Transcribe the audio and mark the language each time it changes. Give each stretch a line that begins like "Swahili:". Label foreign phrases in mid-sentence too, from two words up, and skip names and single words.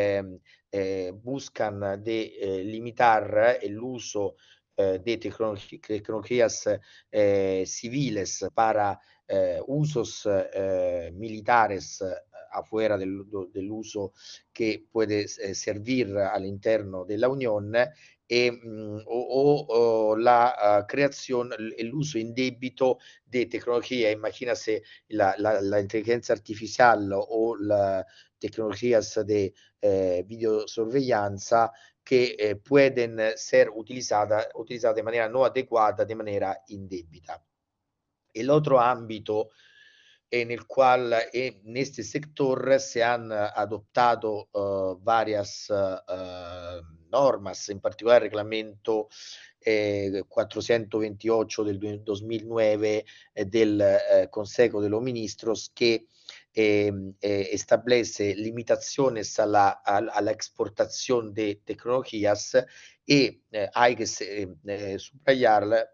Spanish: buscan de limitar el uso de tecnologías civiles para usos militares afuera del uso que puede servir
Italian: all'interno della Unione
Spanish: o la creación, el uso indebito de tecnología. Imagínase la inteligencia artificial o las tecnologías de
Italian: videosorveglianza che
Spanish: pueden ser utilizadas de manera no adecuada, de manera indebita. El otro ámbito en el cual en este sector se han adoptado varias normas, en particular el reglamento 428 del 2009 del Consejo de los Ministros que establece limitaciones a la exportación de tecnologías y hay que subrayar